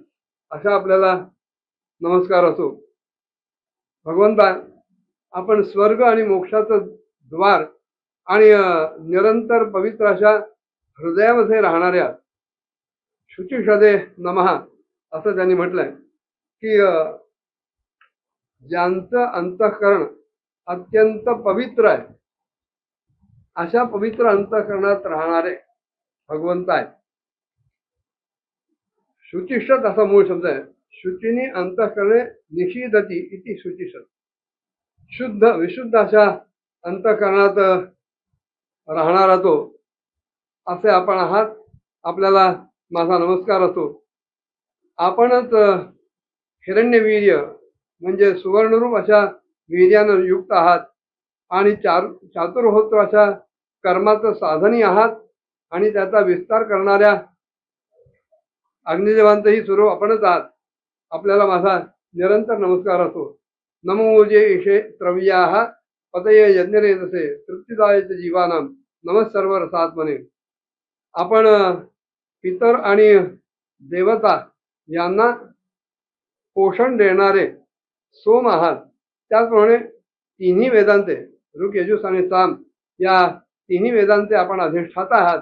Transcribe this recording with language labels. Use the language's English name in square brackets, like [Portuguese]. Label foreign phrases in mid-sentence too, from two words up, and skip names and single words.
[Marathi] अशा आपल्याला नमस्कार असो. भगवंता आपण स्वर्ग आणि मोक्षाचं द्वार आणि निरंतर पवित्र अशा हृदयामध्ये राहणाऱ्या [Sanskrit] शुचिषदे नमः [Marathi] असं त्यांनी म्हटलंय की ज्यांचं अंतःकरण अत्यंत पवित्र आहे अशा पवित्र अंतःकरणात राहणारे भगवंत आहेत. शुचिषद असा मूळ शब्द आहे. [Sanskrit] शुचिनी अंतःकरणे निषीदती इति शुचिषद. [Marathi] शुद्ध विशुद्ध अशा अंतःकरणात राहणारा तो असे आपण आहात. आपल्याला माझा नमस्कार असो. आपणच हिरण्यवीर्य म्हणजे सुवर्णरूप अशा वीर्यानं युक्त आहात आणि चातुर्होत्र अशा कर्माचं साधनी आहात आणि त्याचा विस्तार करणाऱ्या अग्निदेवांतही स्वरूप आपणच आहात. आपल्याला माझा निरंतर नमस्कार असो. [Sanskrit] नमोजे ईशे त्रव्याः पतये यज्ञरेतसे तृप्तिदायच जीवानां नमः सर्व रसात्मने. [Marathi] आपण पितर आणि देवता यांना पोषण देणारे सोम आहात. त्याचप्रमाणे तिन्ही वेदांते ऋग यजुस आणि साम या तिन्ही वेदांचे आपण अधिष्ठाता आहात.